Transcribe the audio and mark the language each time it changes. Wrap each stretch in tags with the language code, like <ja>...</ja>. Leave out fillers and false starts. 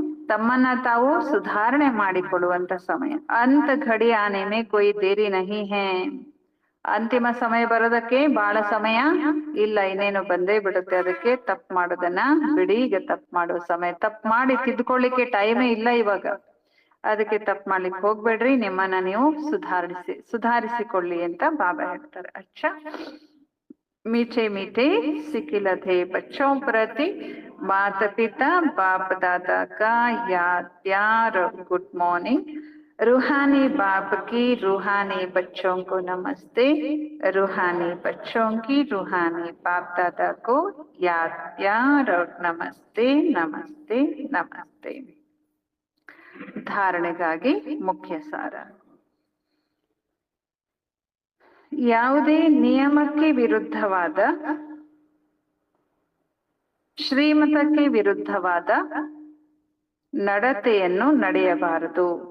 <kn>ತಮ್ಮನ್ನ ತಾವು ಸುಧಾರಣೆ ಮಾಡಿಕೊಳ್ಳುವಂತ ಸಮಯ.</kn> <hi>ಅಂತ ಘಡಿ ಆನೆ ಮೇ ಕೋಯಿ ದೇರಿ ನಹಿ ಹೇ,</hi> <kn>ಅಂತಿಮ ಸಮಯ ಬರೋದಕ್ಕೆ ಬಹಳ ಸಮಯ ಇಲ್ಲ, ಇನ್ನೇನು ಬಂದೇ ಬಿಡುತ್ತೆ. ಅದಕ್ಕೆ ತಪ್ಪು ಮಾಡೋದನ್ನ ಬಿಡಿ, ಈಗ ತಪ್ಪು ಮಾಡುವ ಸಮಯ. ತಪ್ಪು ಮಾಡಿ ತಿದ್ಕೊಳ್ಳಿಕ್ಕೆ ಟೈಮೇ ಇಲ್ಲ ಇವಾಗ, ಅದಕ್ಕೆ ತಪ್ಪು ಮಾಡ್ಲಿಕ್ಕೆ ಹೋಗ್ಬೇಡ್ರಿ, ನಿಮ್ಮನ್ನ ನೀವು ಸುಧಾರಿಸಿಕೊಳ್ಳಿ ಅಂತ ಬಾಬಾ ಹೇಳ್ತಾರೆ.</kn> <hi>ಅಚ್ಚಾ, मीठे मीठे सिकिलते बच्चों प्रति माता पिता बाप दादा का याद प्यार और गुड मॉर्निंग. रूहानी बाप की रूहानी बच्चों को नमस्ते, रूहानी बच्चों की रूहानी बाप दादा को याद प्यार और नमस्ते नमस्ते नमस्ते.</hi> <kn>धारणೆಗಾಗಿ ಮುಖ್ಯ ಸಾರ. ಯಾವುದೇ ನಿಯಮಕ್ಕೆ ವಿರುದ್ಧವಾದ, ಶ್ರೀಮತಕ್ಕೆ ವಿರುದ್ಧವಾದ ನಡತೆಯನ್ನು ನಡೆಯಬಾರದು.</kn>